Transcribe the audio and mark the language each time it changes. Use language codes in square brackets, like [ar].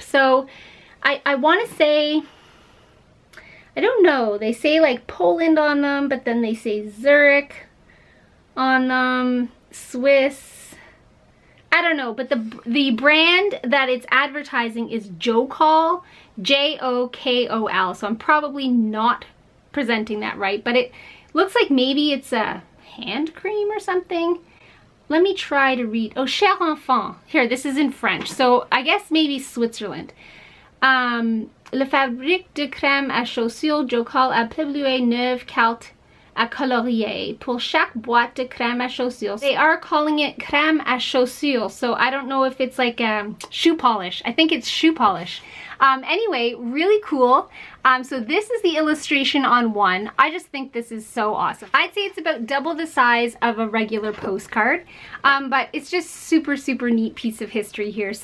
[en] So I want to say, I don't know, they say like Poland on them, but then they say Zurich on them, Swiss, I don't know, but the brand that it's advertising is Jokol, Jokol, so I'm probably not presenting that right, but it looks like maybe it's a hand cream or something. Let me try to read. Oh, Cher Enfant. Here, this is in French, so I guess maybe Switzerland. [fr] Le fabrique de crème à chaussures Jocol à Pebluet Neuve Calt à colorier pour chaque boîte de crème à chaussures. [en] They are calling it crème à chaussures, so I don't know if it's like shoe polish. I think it's shoe polish. Anyway, really cool. So this is the illustration on one. I just think this is so awesome. I'd say it's about double the size of a regular postcard, but it's just super, super neat piece of history here.